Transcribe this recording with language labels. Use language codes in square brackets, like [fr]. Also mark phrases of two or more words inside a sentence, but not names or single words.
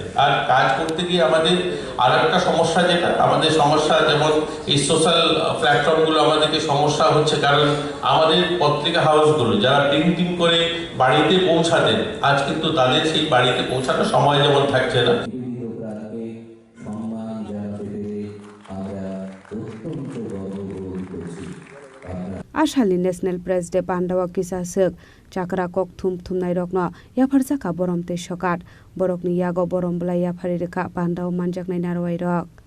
[bn] আর কাজ করতে গিয়ে আমাদের আর একটা সমস্যা, যেটা আমাদের সমস্যা, যেমন এই [en] social platforms [bn] আমাদেরকে সমস্যা হচ্ছে। কারণ আমাদের পত্রিকা হাউসগুলো যারা প্রিন্টিং করে বাড়িতে পৌঁছাতেন, আজ কিন্তু তাদের সেই বাড়িতে পৌঁছানোর সময় যেমন থাকছে না। [trp] आशाली नेशनल प्रेस डे पांडावा किसासक चाकरा कक थुम थुमनाय रकनो याफार जाका बरमते सकाट बरकनि यागो बरमबला याफारि रेखा पांडाव मानजाकनाय नारवाय रक